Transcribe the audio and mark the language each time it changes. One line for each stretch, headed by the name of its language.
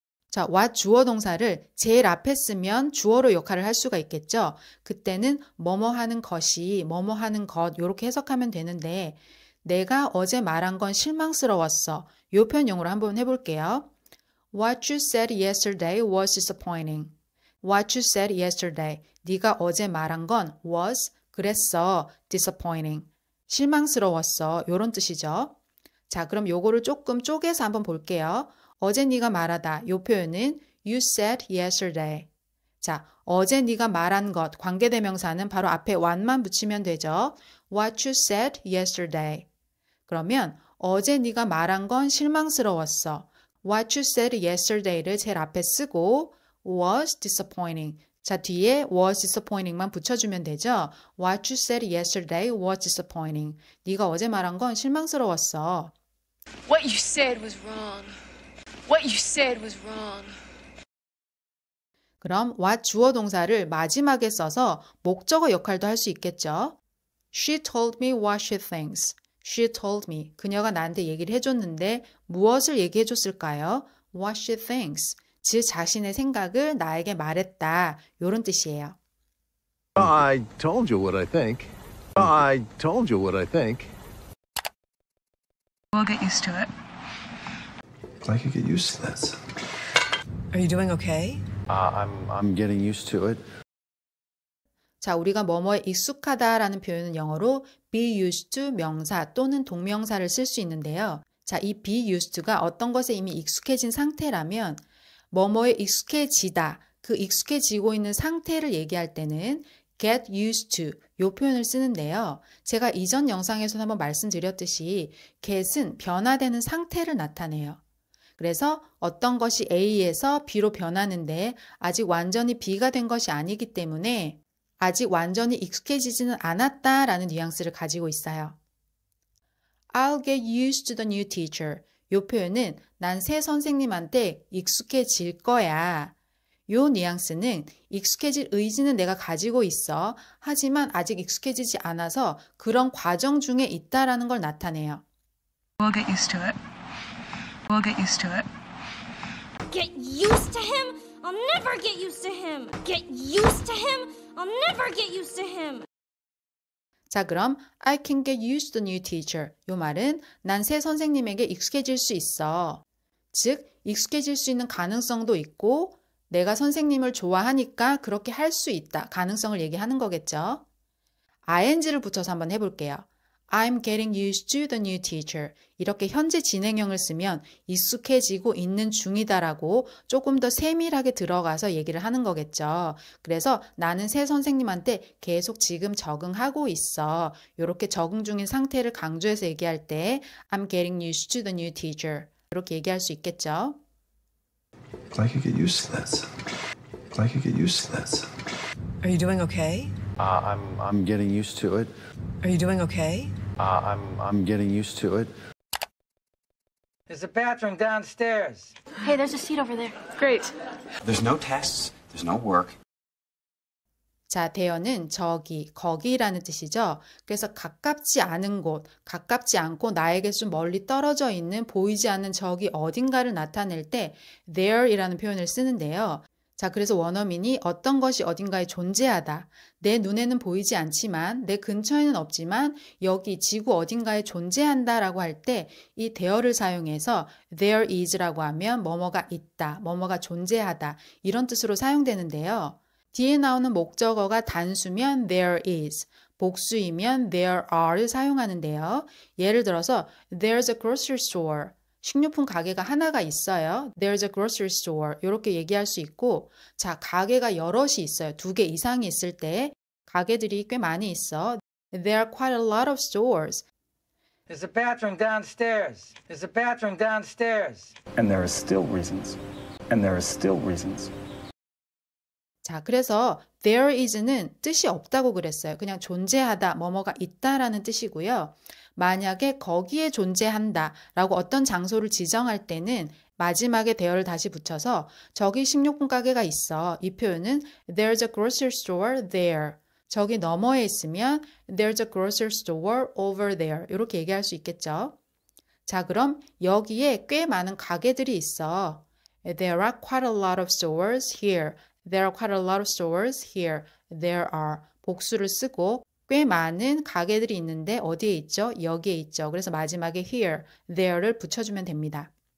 Korean: 자, what 주어 동사를 제일 앞에 쓰면 주어로 역할을 할 수가 있겠죠. 그때는 뭐뭐 하는 것이, 뭐뭐 하는 것 이렇게 해석하면 되는데 내가 어제 말한 건 실망스러웠어. 이 표현 용어로 한번 해볼게요.
English: What you said yesterday was disappointing. What you said yesterday.
Korean: 네가 어제 말한 건 was, 그랬어, disappointing. 실망스러웠어. 이런 뜻이죠. 자, 그럼 요거를 조금 쪼개서 한번 볼게요. 어제 네가 말하다. 이 표현은
English: you said yesterday.
Korean: 자, 어제 네가 말한 것, 관계대명사는 바로 앞에 what만 붙이면 되죠.
English: What you said yesterday.
Korean: 그러면 어제 네가 말한 건 실망스러웠어.
English: What you said yesterday를
Korean: 제일 앞에 쓰고
English: was disappointing.
Korean: 자, 뒤에
English: was disappointing
Korean: 만 붙여주면 되죠.
English: What you said yesterday was disappointing.
Korean: 네가 어제 말한 건 실망스러웠어.
English: What you said was wrong. What you said was wrong.
Korean: 그럼 what 주어 동사를 마지막에 써서 목적어 역할도 할 수 있겠죠.
English: She told me what she thinks. She told me.
Korean: 그녀가 나한테 얘기를 해줬는데 무엇을 얘기해줬을까요?
English: What she thinks.
Korean: 즉 자신의 생각을 나에게 말했다. 이런 뜻이에요.
English: I told you what I think. I told you what I think. We'll get used to it. I could get used to this. Are you doing okay? I'm getting used to it.
Korean: 자, 우리가 뭐뭐에 익숙하다라는 표현은 영어로 be used to 명사 또는 동명사를 쓸 수 있는데요. 자, 이 be used to가 어떤 것에 이미 익숙해진 상태라면 뭐뭐에 익숙해지다, 그 익숙해지고 있는 상태를 얘기할 때는 get used to 이 표현을 쓰는데요. 제가 이전 영상에서 한번 말씀드렸듯이 get은 변화되는 상태를 나타내요. 그래서 어떤 것이 A에서 B로 변하는데 아직 완전히 B가 된 것이 아니기 때문에 아직 완전히 익숙해지지는 않았다라는 뉘앙스를 가지고 있어요.
English: I'll get used to the new teacher.
Korean: 이 표현은 난 새 선생님한테 익숙해질 거야. 이 뉘앙스는 익숙해질 의지는 내가 가지고 있어. 하지만 아직 익숙해지지 않아서 그런 과정 중에 있다라는 걸 나타내요.
English: We'll get used to it. We'll get used to it. Get used to him? I'll never get used to him. Get used to him? I'll never get used to him.
Korean: 자, 그럼
English: I can get used to the new teacher.
Korean: 이 말은 난 새 선생님에게 익숙해질 수 있어. 즉, 익숙해질 수 있는 가능성도 있고 내가 선생님을 좋아하니까 그렇게 할 수 있다. 가능성을 얘기하는 거겠죠. ing를 붙여서 한번 해볼게요. I'm getting used to the new teacher. 이렇게 현재 진행형을 쓰면 익숙해지고 있는 중이다라고 조금 더 세밀하게 들어가서 얘기를 하는 거겠죠. 그래서 나는 새 선생님한테 계속 지금 적응하고 있어. 이렇게 적응 중인 상태를 강조해서 얘기할 때
English: I'm getting used to the new teacher.
Korean: 이렇게 얘기할 수 있겠죠.
English: I could get used to this. I could get used to this. Are you doing okay? I'm getting used to it. Are you doing okay? I'm getting used to it. There's a bathroom downstairs. Hey, there's a seat over there. Great. There's no tests. There's no work.
Korean: 자, there는 저기, 거기라는 뜻이죠. 그래서 가깝지 않은 곳, 가깝지 않고 나에게 좀 멀리 떨어져 있는 보이지 않는 저기 어딘가를 나타낼 때 there이라는 표현을 쓰는데요. 자, 그래서 원어민이 어떤 것이 어딘가에 존재하다. 내 눈에는 보이지 않지만, 내 근처에는 없지만 여기 지구 어딘가에 존재한다 라고 할 때 이 there를 사용해서 there is라고 하면 뭐뭐가 있다, 뭐뭐가 존재하다 이런 뜻으로 사용되는데요. 뒤에 나오는 목적어가 단수면 there is, 복수이면 there are를 사용하는데요. 예를 들어서
English: there's a grocery store.
Korean: 식료품 가게가 하나가 있어요.
English: There's a grocery store.
Korean: 이렇게 얘기할 수 있고, 자, 가게가 여럿이 있어요. 2개 이상이 있을 때 가게들이 꽤 많이 있어.
English: There are quite a lot of stores. There's a bathroom downstairs. There's a bathroom downstairs. And there are still reasons. And there are still reasons.
Korean: 자, 그래서 there is는 뜻이 없다고 그랬어요. 그냥 존재하다, 뭐뭐가 있다라는 뜻이고요. 만약에 거기에 존재한다 라고 어떤 장소를 지정할 때는 마지막에 there를 다시 붙여서 저기 식료품 가게가 있어.
English: 이 표현은 There's a grocery store there.
Korean: 저기 너머에 있으면
English: There's a grocery store over there.
Korean: 이렇게 얘기할 수 있겠죠. 자, 그럼 여기에 꽤 많은 가게들이 있어.
English: There are quite a lot of stores here. There are quite a lot of stores here. There are.
Korean: 복수를 쓰고 꽤 많은 가게들이 있는데 어디에 있죠? 여기에 있죠. 그래서 마지막에 here, there를 붙여주면 됩니다.